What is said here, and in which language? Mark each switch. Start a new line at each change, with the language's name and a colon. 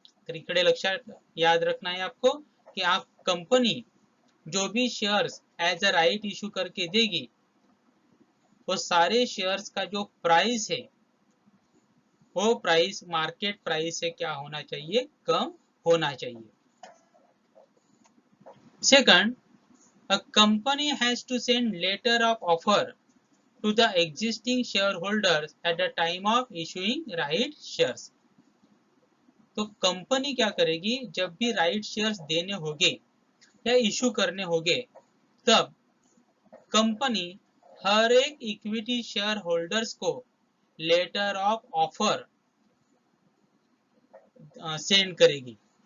Marathi: तर इकडे लक्षात
Hindi: याद रखना है आपको कि आप कंपनी जो भी shares as a right issue करके देगी, वो सारे शेयर्स का जो प्राइस है वो प्राइस मार्केट प्राइस से क्या होना चाहिए? कम होना चाहिए।
English: Second, a company has to send letter of offer to the existing shareholders at the time of issuing right shares.
Hindi: तो कंपनी क्या करेगी, जब भी राइट शेयर्स देने होंगे या इशू करने होंगे, तब कंपनी हर एक इक्विटी शेयर होल्डर्स को लेटर ऑफ ऑफर सेंड करेगी।